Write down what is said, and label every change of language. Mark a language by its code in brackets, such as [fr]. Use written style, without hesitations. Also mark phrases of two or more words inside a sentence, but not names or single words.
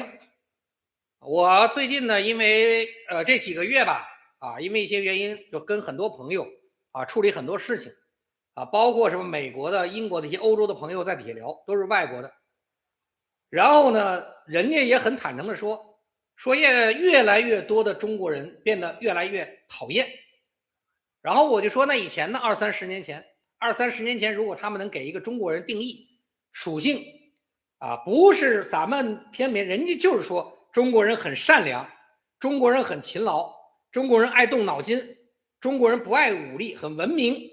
[zh] 我最近呢，因為這幾個月吧因為一些原因，就跟很多朋友處理很多事情包括什麼美國的、英國的一些歐洲的朋友在底下聊，都是外國的。然後呢，人家也很坦誠的說越來越多的中國人變得越來越討厭。然後我就說，那以前呢，二三十年前，如果他們能給一個中國人定義屬性不是咱們偏偏，人家就是說中國人很善良，中國人很勤勞，中國人愛動腦筋，中國人不愛武力，很文明。